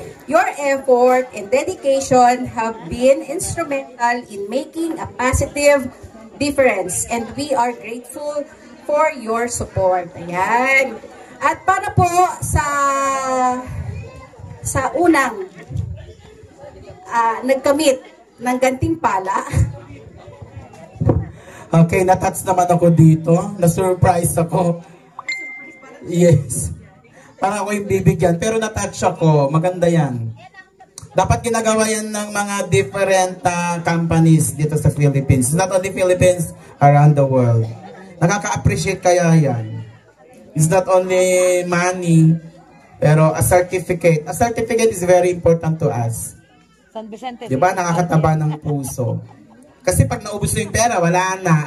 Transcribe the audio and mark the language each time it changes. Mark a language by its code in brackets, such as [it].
[en] Your effort and dedication have been instrumental in making a positive difference and we are grateful for your support. [tl] Ayan. At para po sa unang nagkamit ng gantimpala. Okay, natouch naman ako dito. Na-surprise ako. [en] Yes. [tl] Parang ako yung bibigyan. Pero natouch ako. Maganda yan. Dapat ginagawa yan ng mga [en] different companies [tl] dito sa Philippines. [en] Not only Philippines, around the world. [tl] Nakaka-appreciate kaya yan. [en] It's not only money, pero a certificate. A certificate is very important to us. [tl] San Vicente. Diba? Nakakataba ng puso. Kasi pag naubos na yung pera, wala na.